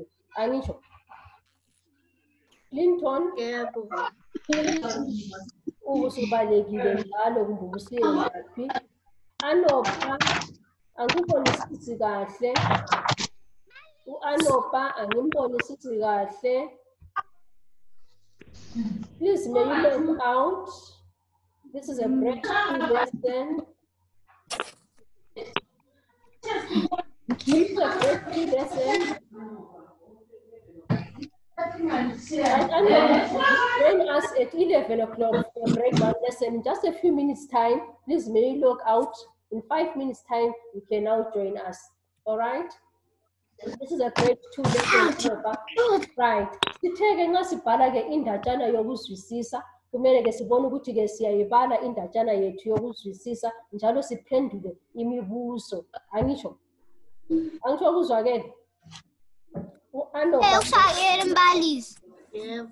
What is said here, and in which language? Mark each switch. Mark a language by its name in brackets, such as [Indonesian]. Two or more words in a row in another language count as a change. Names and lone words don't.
[North Ndebele] Angisho? Clinton? Yebo. Usubalekile njalo kumbe ubusiye ngaphi? Anopha angikubonisi kahle. U-Anopha angimbonisisi kahle. [English] Please, may you log out. This is a grade 2 lesson. This is a grade 2 lesson. Join us at 11 o'clock for grade 1 lesson. In just a few minutes time, please may you log out. In 5 minutes time, you can now join us. All right? This is a grade 2 lesson. Right. [North Ndebele] Sitheke nxa sibhala ke indatshana yokuzwisisa, kumele ke sibone ukuthi ke siyayibala indatshana yethu yokuzwisisa njalo siphendule imibuzo. Angisho? Angisho kuzwakele? U-Anopha. Mbalisi. Yebo.